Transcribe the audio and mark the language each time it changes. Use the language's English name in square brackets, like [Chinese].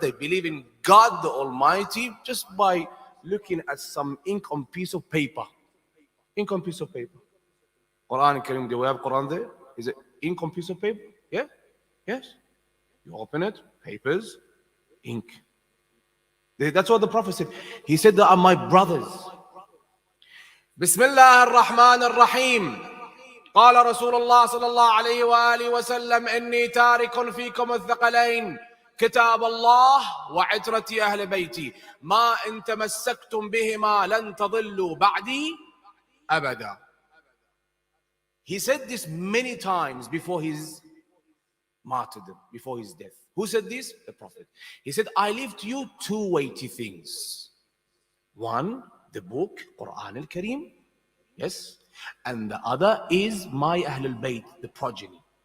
[English] They believe in God the Almighty just by looking at some ink on piece of paper. Ink on piece of paper. Quran Kareem, do we have Quran there? Is it ink on piece of paper? Yeah? Yes. You open it, papers, ink. That's what the Prophet said. He said, they are my brothers. Bismillah ar-Rahman ar-Rahim. [Arabic] قال رسول الله صلى الله عليه وآله وسلم إني تارك فيكم الثقلين كتاب الله وعترتي أهل بيتي ما إن تمسكتم بهما لن تضلوا بعدي أبدا. [English] He said this many times before his martyrdom, before his death. Who said this? The Prophet. He said, I leave to you two weighty things. One, the book, Quran al-Kareem. Yes. And the other is my Ahlul Bayt, the progeny.